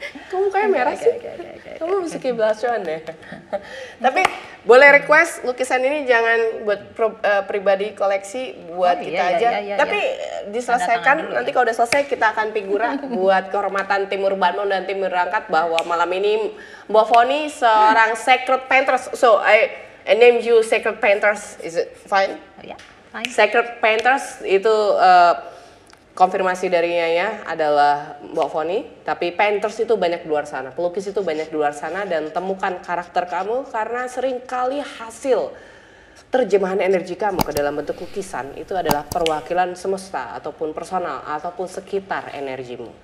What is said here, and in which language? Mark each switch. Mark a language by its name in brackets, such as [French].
[Indonesian] Kamu kayak merah sih. Kamu bisa kayak blush-on deh. Tapi boleh request lukisan ini jangan buat pribadi koleksi, buat kita aja. Tapi diselesaikan, nanti kalau udah selesai kita akan figura buat kehormatan tim Urbanmo dan tim Berangkat bahwa malam ini Mbak Vonny seorang sacred painters. [English] So I name you sacred painters. Is it fine? Yeah, fine. [Indonesian] Sacred painters itu konfirmasi dari Nyanya adalah Mbak Vonny, tapi painters itu banyak di luar sana, pelukis itu banyak di luar sana, dan temukan karakter kamu karena seringkali hasil terjemahan energi kamu ke dalam bentuk lukisan itu adalah perwakilan semesta ataupun personal ataupun sekitar energimu.